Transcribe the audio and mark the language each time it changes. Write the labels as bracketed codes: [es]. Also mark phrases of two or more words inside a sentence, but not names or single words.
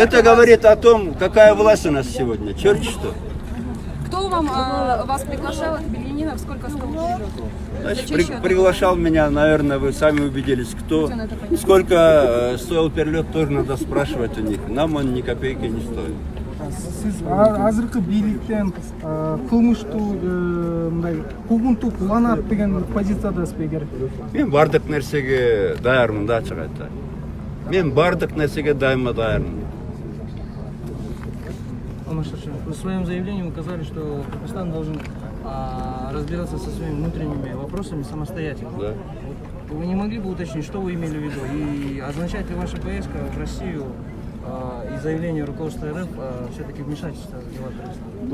[ru] Это говорит о том, какая власть у нас сегодня. Черт что. Кто вас приглашал от Бельянинов? Сколько стоил перелет? Значит, приглашал меня, наверное, вы сами убедились, кто. Сколько стоил перелет, тоже надо спрашивать у них. Нам он ни копейки не стоит. [ky] Сиз азыркы бийликтен кылмыштуу мындай куугунтук уланат деген позициядасызбы эгер? Мен бардык нерсеге даярмын да, ачык айтайын. Мен бардык нерсеге дайыма даярмын. [ru] Алмаз Шаршенов, в своем заявлении указали, что Кыргызстан должен разбираться со своими внутренними вопросами самостоятельно. Да. Вы не могли бы уточнить, что вы имели в виду? И означает ли ваша поездка в Россию и заявление руководства РФ все-таки вмешательство в дела Кыргызстана?